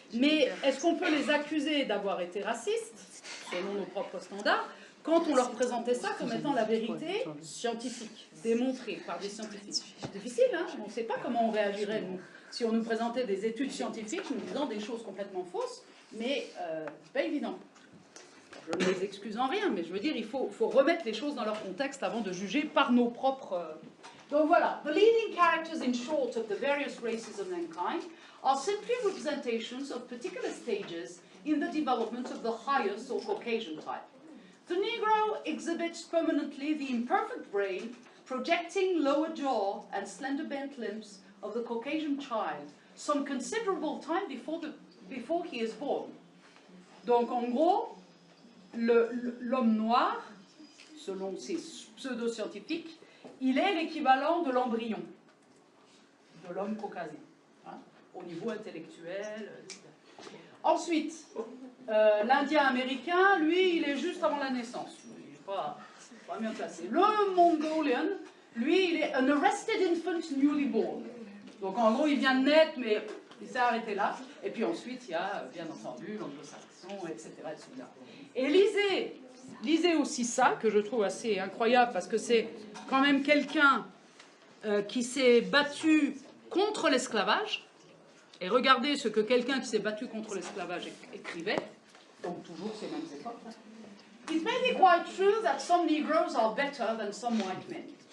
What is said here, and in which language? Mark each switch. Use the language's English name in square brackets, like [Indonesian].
[French] Mais est-ce qu'on peut les accuser d'avoir été racistes, selon nos propres standards, quand on leur présentait ça comme étant la vérité scientifique, démontrée par des scientifiques? C'est difficile, hein. On ne sait pas comment on réagirait, nous, si on nous présentait des études scientifiques nous disant des choses complètement fausses, mais c'est pas évident. Je ne les excuse en rien, mais je veux dire, il faut remettre les choses dans leur contexte avant de juger par nos propres... Donc voilà, [English] the leading characters in short of the various races of mankind are simply representations of particular stages in the development of the highest or Caucasian type. The Negro exhibits permanently the imperfect brain, projecting lower jaw and slender bent limbs of the Caucasian child, some considerable time before he is born. [French] Donc en gros, l'homme noir, selon ces pseudo-scientifiques, il est l'équivalent de l'embryon de l'homme caucasien, hein, au niveau intellectuel, etc. Ensuite, l'Indien américain, lui, il est juste avant la naissance. Il n'est pas bien placé. Le Mongolian, lui, il est [English] an arrested infant newly born. [French] Donc en gros, il vient de naître, mais il s'est arrêté là. Et puis ensuite, il y a, bien entendu, l'anglo-saxon, etc., etc. Et lisez aussi ça, que je trouve assez incroyable, parce que c'est quand même quelqu'un qui s'est battu contre l'esclavage. Et regardez ce que quelqu'un qui s'est battu contre l'esclavage écrivait, donc toujours ces mêmes époques. [English] It may be quite true that some Negroes are better than some white men.